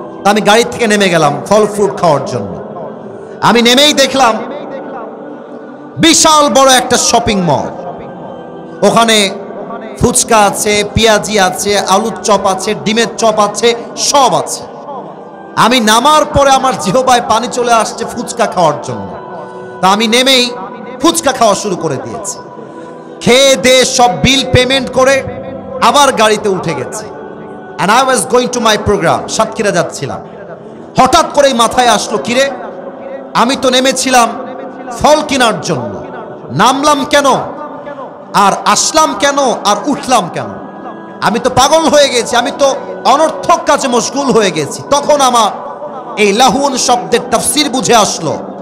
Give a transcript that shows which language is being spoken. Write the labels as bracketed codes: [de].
[bn] আমি গাড়ি থেকে নেমে গেলাম ফল ফ্রুট খাওয়ার জন্য। আমি নেমেই দেখলাম বিশাল বড় একটা শপিং মল, ওখানে ফুচকা আছে, পেঁয়াজি আছে, আলুর চপ আছে, ডিমের চপ আছে, সব আছে। আমি নামার পরে আমার জিহ্বায় পানি চলে আসছে ফুচকা খাওয়ার জন্য। তা আমি নেমেই ফুচকা খাওয়া শুরু করে দিয়েছি। খেয়ে দিয়ে সব বিল পেমেন্ট করে আবার গাড়িতে উঠে গেছি। [en] and I was going to my program, [bn] Satkhira যাচ্ছিলাম। হঠাৎ করেই মাথায় আসলো, কিরে আমি তো নেমেছিলাম ফল কেনার জন্য, নামলাম কেন আর আসলাম কেন আর উঠলাম কেন? আমি তো পাগল হয়ে গেছি, আমি তো অনর্থক কাজে মশগুল হয়ে গেছি। তখন আমার এই লাহুন শব্দের তাফসীর বুঝে আসলো।